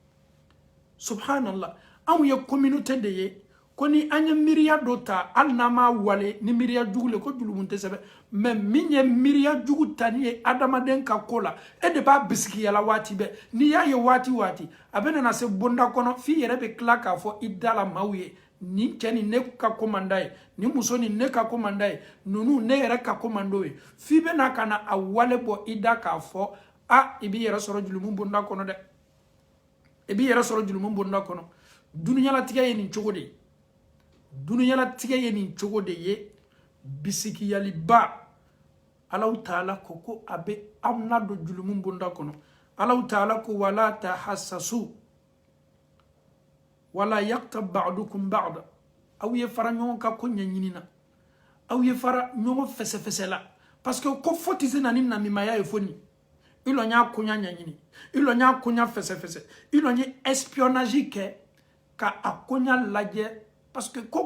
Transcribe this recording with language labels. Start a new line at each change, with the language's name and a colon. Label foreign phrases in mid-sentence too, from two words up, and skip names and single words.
Bambara: subhanallah anw ye communauté de ye ko ni an ye miiriya dɔ ta hali n'an m'a wale ni miiriya jugu le ko julumu tɛ sɛbɛn mais min ye miiriya jugu ta ni ye adamaden ka ko la e de b'a bisikiya la waati bɛɛ n'i y'a ye waati waati a bɛ nana se bonda kɔnɔ f'i yɛrɛ bɛ tila k'a fɔ i da la maaw ye nin cɛ nin ne ka ko man d'a ye nin muso nin ne ka ko man d'a ye ninnu ne yɛrɛ ka ko man d'o ye f'i bɛ na ka na a wale bɔ i da k'a fɔ i b'i yɛrɛ sɔrɔ julumu bonda kɔnɔ dɛ i b'i yɛrɛ sɔrɔ julumu bonda kɔnɔ duniyalatigɛ ye nin cogo de ye duniyalatigɛ ye nin cogo de ye bisikiyaliba
Arabic: الله تعالى
Bambara: ko a bɛ aw nadon julumu bonda kɔnɔ
Arabic: الله تعالى
Bambara: ko
Arabic: ولا تجسسوا ولا يغتب بعضكم بعضا
Bambara: aw ye fara ɲɔgɔn kan ko ɲɛɲini na aw ye fara ɲɔgɔn fɛsɛfɛsɛ la parce que ko fo tɛ se na ni namimaya ye fo nin i lɔn y'a koɲa ɲɛɲini i lɔn y'a koɲa fɛsɛfɛsɛ i lɔn ye espionnage kɛ ka a koɲa lajɛ parce que ko